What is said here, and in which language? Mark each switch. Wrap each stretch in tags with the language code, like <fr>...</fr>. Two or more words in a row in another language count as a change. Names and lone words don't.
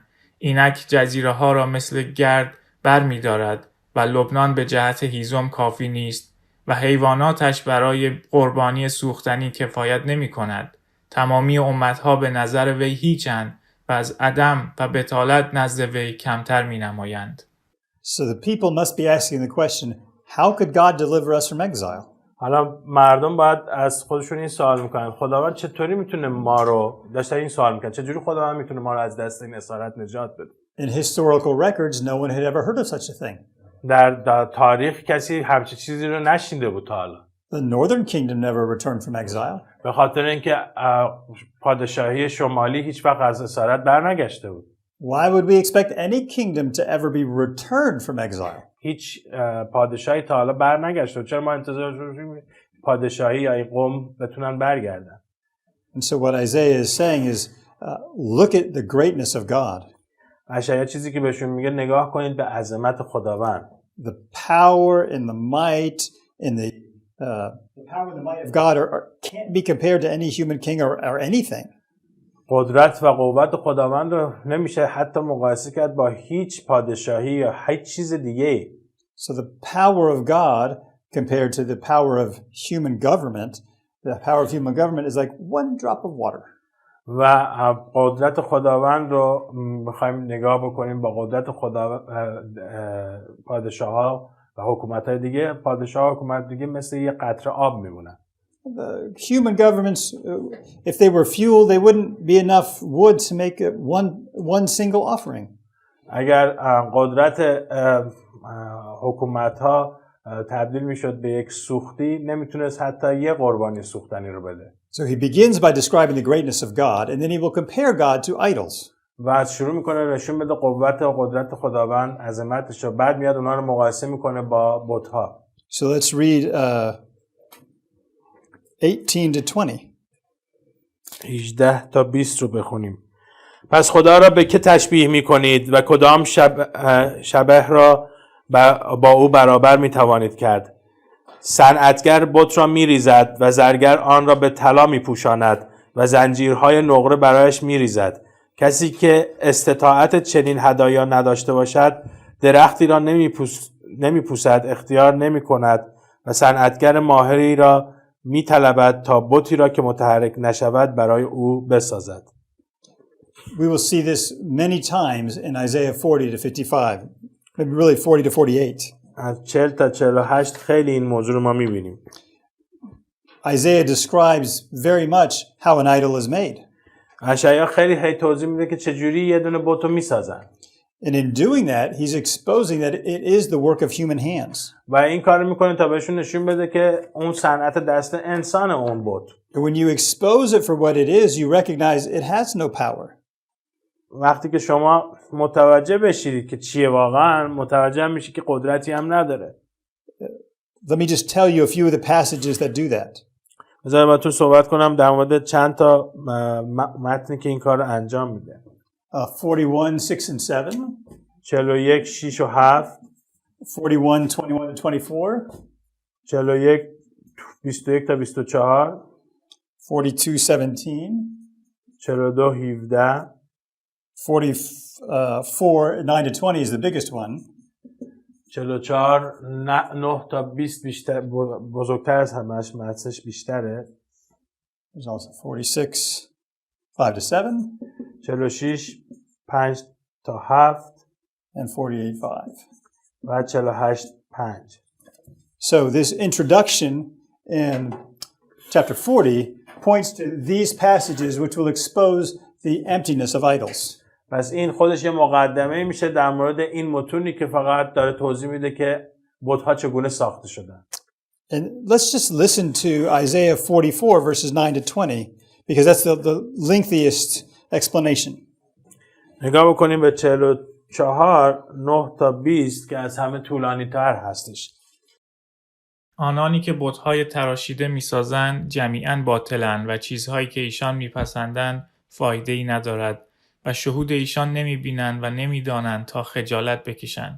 <fa>اینک جزیره ها را مثل گرد بر می دارد و لبنان به جهت هیزم کافی نیست و حیواناتش برای قربانی سوختنی کفایت نمی کند. تمامی امتها به نظر وی هیچند و از عدم و بطالت نزد وی کمتر می نمایند.</fa> <en>So the people must be asking the question, how could God deliver us from exile?</en> <fa>حالا مردم باید از خودشون این سوال میکنن خداوند چطوری میتونه ما رو داشتن این سوال میکنن چجوری خداوند میتونه ما رو از دست این اسارت نجات بده.</fa> <en>In historical records, no one had ever heard of such a thing.</en> <fa>در تاریخ کسی همچین چیزی رو نشنیده بود تا حالا.</fa> <en>The northern kingdom never returned from exile.</en> <fa>به خاطر اینکه پادشاهی شمالی هیچ وقت از اسارت برنگشته بود.</fa> <en>Why would we expect any kingdom to ever be returned from exile?</en> <fa>هیچ پادشاهی تا حالا برنگشته. چرا ما انتظار داشتیم پادشاهی یا این قوم بتونن برگردن؟</fa> <en>And so what Isaiah is saying is, look at the greatness of God.</en> <fa>اشعیا چیزی که بهشون میگه نگاه کنید به عظمت خداوند.</fa> <en>The power and the might and the power and the might of God can't be compared to any human king or anything.</en> <fa>قدرت و قوت خداوند رو نمیشه حتی مقایسه کرد با هیچ پادشاهی یا هیچ چیز دیگه.</fa> <en>So the power of God compared to the power of human government, the power of human government is like one drop of water.</en> <fa>و قدرت خداوند رو میخوایم نگاه بکنیم با قدرت پادشاه‌ها و حکومت‌های دیگه. پادشاه‌ها و حکومت دیگه مثل یه قطره آب میمونن.</fa> <en>The human governments, if they were fuel, they wouldn't be enough wood to make one single offering.</en> <fa>اگر قدرت حکومت‌ها تبدیل میشد به یک سوختی نمیتونست حتی یه قربانی سوختنی رو بده.</fa> <en>So he begins by describing the greatness of God, and then he will compare God to idols.</en> <fa>و از شروع میکنه نشون بده قوت و قدرت خداوند عظمتش رو، بعد میاد اونها رو مقایسه میکنه با بت‌ها.</fa> <en>So let's read 18 to 20.</en> <fa>18 تا 20 رو بخونیم. پس خدا را به که تشبیه میکنید و کدام شبه را با او برابر میتوانید کرد؟ صنعتگر بت را میریزد و زرگر آن را به طلا میپوشاند و زنجیرهای نقره برایش میریزد. کسی که استطاعت چنین هدایا نداشته باشد درختی را نمیپوسد، اختیار نمیکند و صنعتگر ماهری را میطلبد تا بتی را که متحرک نشود برای او بسازد.</fa> <en>We will see this many times in Isaiah 40 to 55, maybe really 40 to 48.</en> <fa>از 40 تا 48 خیلی این موضوع رو ما میبینیم.</fa> <en>Isaiah describes very much how an idol is made.</en> <fa>اشعیا خیلی توضیح میده که چجوری یه دونه بت رو میسازن.</fa> <en>And in doing that, he's exposing that it is the work of human hands.</en> <fa>و این کارو میکنه تا بهشون نشون بده که اون صنعت دست انسان اون بت.</fa> <en>And when you expose it for what it is, you recognize it has no power.</en> <fa>وقتی که شما متوجه بشید که چیه واقعا، متوجه میشید که قدرتی هم نداره.</fa> <en>Let me just tell you a few of the passages that do that.</en> <fa>بذار براتون صحبت کنم در مورد چند تا متنی که این کار رو انجام میده.</fa> <en>41, 6 and 7.</en> <fa>41, 6 و 7.</fa> <en>41, 21 to 24.</en> <fa>41, 21 تا 24.</fa> <en>42, 17.</en> <fa>42, 17.</fa> <en>44, 9 to 20 is the biggest one.</en> <fa>44 9 تا 20 بیشتر بزرگتر از همش متنش بیشتره.</fa> <en>There's also 46, 5 to 7.</en> <fa>46 5 تا 7</fa> <en>and 48, 5.</en> <fa>و 48 5.</fa> <en>So this introduction in chapter 40 points to these passages which will expose the emptiness of idols.</en> <fa>پس این خودش یه مقدمه میشه در مورد این متونی که فقط داره توضیح میده که بت‌ها چگونه ساخته شدن.</fa> <en>And let's just listen to Isaiah 44 verses 9 to 20 because that's the lengthiest explanation.</en> <fa>نگاه بکنیم به 44 9 تا 20 که از همه طولانی تر هستش. آنانی که بت‌های تراشیده می‌سازند جمیعاً باطلند و چیزهایی که ایشان می‌پسندند فایده‌ای ندارد و شهود ایشان نمی‌بینند و نمی‌دانند تا خجالت بکشند.</fa>